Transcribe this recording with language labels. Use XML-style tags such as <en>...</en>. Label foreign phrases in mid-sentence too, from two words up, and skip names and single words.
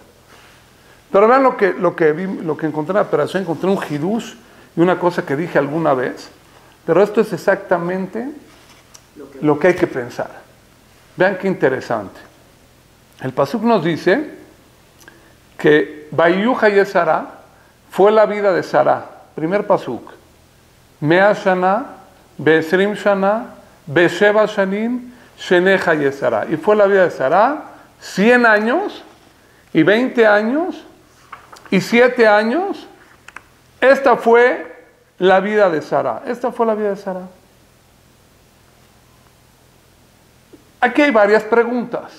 <es>Pero vean lo que encontré en la operación, encontré un hidush y una cosa que dije alguna vez, pero esto es exactamente lo que hay que pensar. Vean qué interesante. El pasuk nos dice que</es> <he>ויהיו חיי שרה</he> <es>fue la vida de Sará, primer pasuk.</es> <he>מאה שנה ועשרים שנה ושבע שנים שני חיי שרה.</he> <es>Y fue la vida de Sará 100 años y 20 años y 7 años. Esta fue la vida de Sará. Esta fue la vida de Sará. Aquí hay varias preguntas.</es>